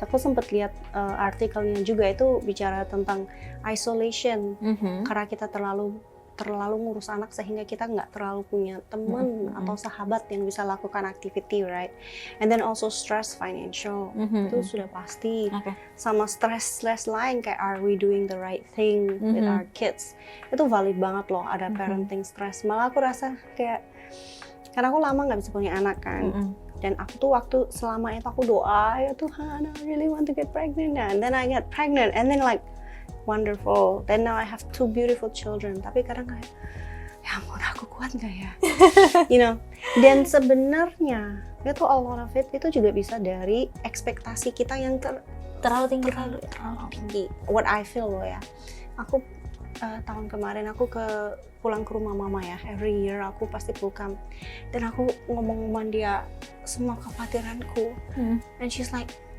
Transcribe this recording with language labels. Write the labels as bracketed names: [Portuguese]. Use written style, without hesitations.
[Indonesian] Aku sempat lihat artikelnya juga, itu bicara tentang isolation. Karena kita terlalu ngurus anak sehingga kita nggak terlalu punya teman atau sahabat yang bisa lakukan activity, right? [English] And then also stress financial. [Indonesian] Itu sudah pasti. Sama stress lain kayak [English] are we doing the right thing with our kids. [Indonesian] Itu valid banget loh, ada parenting stress. Malah aku rasa kayak karena aku lama nggak bisa punya anak kan. Dan aku tuh waktu selama itu aku doa, ya Tuhan, [English] I really want to get pregnant. And then I get pregnant, and then like wonderful. Then now I have 2 beautiful children. [Indonesian] Tapi kadang kayak, ya ampun aku kuat nggak ya? [English] You know. [Indonesian] Dan sebenarnya itu [English] a lot of it [Indonesian] itu juga bisa dari ekspektasi kita yang terlalu tinggi. [English] What I feel [Indonesian] loh ya. Aku tahun kemarin aku pulang ke rumah mama ya, every year aku pasti pelukam, dan aku ngomong dia semua kekhawatiranku, [English] and she's like,